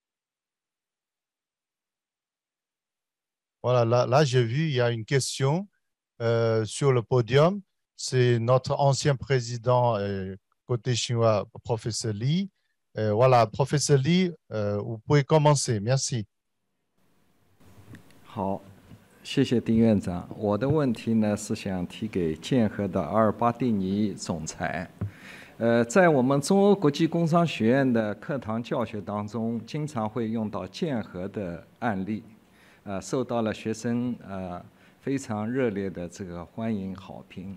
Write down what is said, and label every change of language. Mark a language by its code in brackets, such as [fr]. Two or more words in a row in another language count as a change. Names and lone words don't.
[fr] Voilà, là j'ai vu, il y a une question sur le podium. C'est notre ancien président côté chinois, professeur Li. Voilà, professeur Li, vous pouvez commencer. Merci. [zh] 好，谢谢丁院长。我的问题呢是想提给建和的阿尔巴蒂尼总裁。在我们中欧国际工商学院的课堂教学当中，经常会用到建和的案例，受到了学生非常热烈的这个欢迎好评。